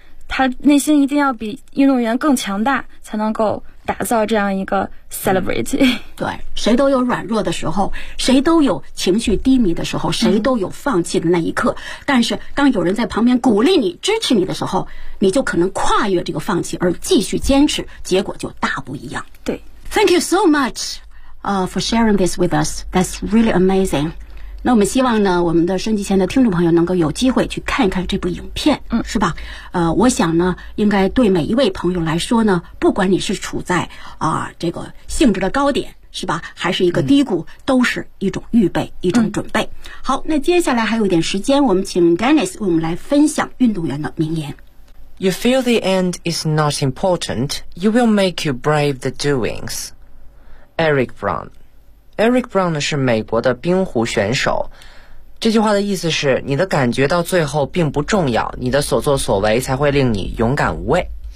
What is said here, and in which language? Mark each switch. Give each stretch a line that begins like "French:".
Chinese: 他内心一定要比运动员更强大，才能够打造这样一个 celebrity。对，谁都有软弱的时候，谁都有情绪低迷的时候，谁都有放弃的那一刻。但是当有人在旁边鼓励你，支持你的时候，你就可能跨越这个放弃而继续坚持，结果就大不一样。对，
English: Thank you so much for sharing this with us. That's really amazing.
Chinese: 那我们希望呢，我们的收音机前的听众朋友能够有机会去看一看这部影片，是吧？我想呢，应该对每一位朋友来说呢，不管你是处在这个性质的高点，是吧，还是一个低谷，都是一种预备，一种准备。好，那接下来还有一点时间，我们请 Dennis 为我们来分享运动员的名言。
English: You feel the end is not important, you will make you brave the doings. Eric Brown。
Chinese: Eric Brown 呢是美国的冰壶选手，这句话的意思是，你的感觉到最后并不重要，你的所作所为才会令你勇敢无畏。